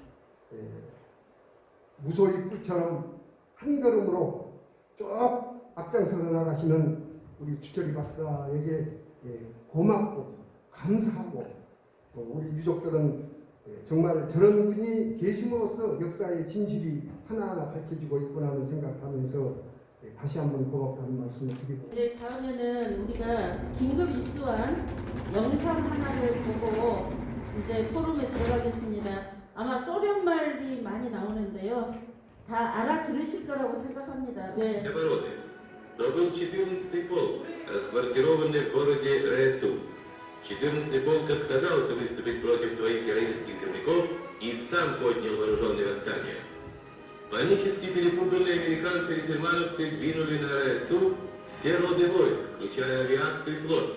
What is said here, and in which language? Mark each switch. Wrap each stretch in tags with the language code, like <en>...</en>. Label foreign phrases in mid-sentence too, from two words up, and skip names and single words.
<ko>무소의 뿔처럼 한 걸음으로 쭉 앞장서서 나가시는 우리 주철이 박사에게 고맙고 감사하고, 우리 유족들은 정말 저런 분이 계심으로써 역사의 진실이 하나하나 밝혀지고 있구나 하는 생각하면서 다시 한번 고맙다는 말씀을 드리고, 이제 다음에는 우리가 긴급 입수한 영상 하나를 보고 이제 포럼에 들어가겠습니다. 아마 소련말이 많이 나오는데요. 다 알아들으실 거라고 생각합니다. 네.</ko> <ru>То был 14-й полк, расквартированный в городе Раэсу. 14-й полк отказался выступить против своих героических земляков и сам поднял вооруженное восстание. Панически перепуганные американцы-ресельмановцы двинули на Раэсу все роды войск, включая авиацию и флот.</ru>